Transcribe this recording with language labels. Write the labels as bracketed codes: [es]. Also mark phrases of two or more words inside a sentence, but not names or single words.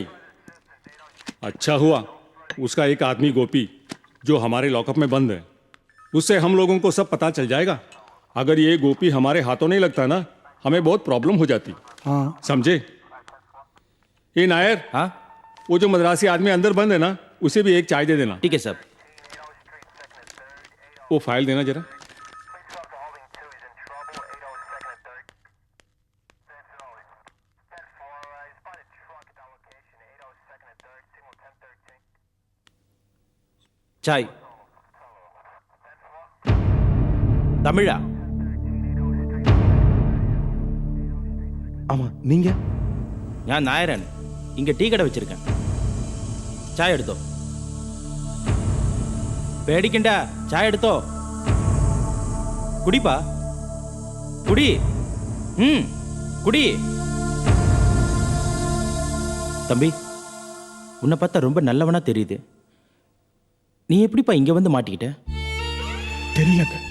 [hi] अच्छा हुआ उसका एक आदमी गोपी जो हमारे लॉकअप में बंद है, उससे हम लोगों को सब पता चल जाएगा। अगर ये गोपी हमारे हाथों नहीं लगता ना, हमें बहुत प्रॉब्लम हो जाती। हाँ। समझे? ये नायर, हाँ वो जो मद्रासी आदमी अंदर बंद है ना, उसे भी एक चाय दे देना। ठीक है साहब। वो फाइल देना जरा। [ta] சாய் தமிழா? ஆமா, நீங்க? [ml] ഞാൻ നായരാണ്. ഇങ്ങ ടീ കട വെച്ചിരിക്കேன். ചായ എടുത്തോ. പേടിക്കണ്ട, ചായ എടുത്തോ. [ta] குடிப்பா, குடி. குடி. தம்பி, உன்னை பார்த்தா ரொம்ப நல்லவனா தெரியுது. நீ எப்படிப்பா இங்க வந்து மாட்டிக்கிட்ட? தெரியலங்க.